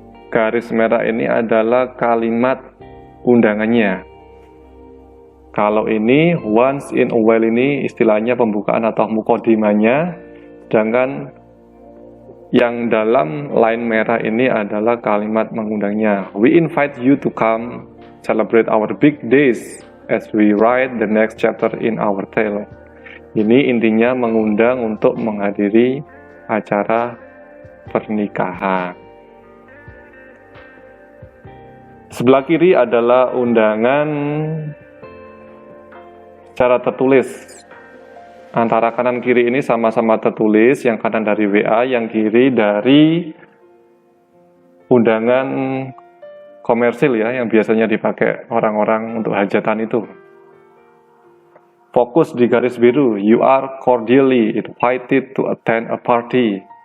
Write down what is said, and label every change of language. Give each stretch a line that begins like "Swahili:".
Indonesian: garis merah ini adalah kalimat undangannya. Kalau ini
English: once in a while
Indonesian: ini istilahnya pembukaan atau mukodimanya, sedangkan yang dalam line merah ini adalah kalimat mengundangnya.
English: We invite you to come celebrate our big days as we write the next chapter in our tale.
Indonesian: Ini intinya mengundang untuk menghadiri acara pernikahan. Sebelah kiri adalah undangan secara tertulis. Antara kanan kiri ini sama-sama tertulis, yang kanan dari WA, yang kiri dari undangan komersil ya, yang biasanya dipakai orang-orang untuk hajatan itu. Fokus di garis biru,
English: you are cordially invited to attend a party.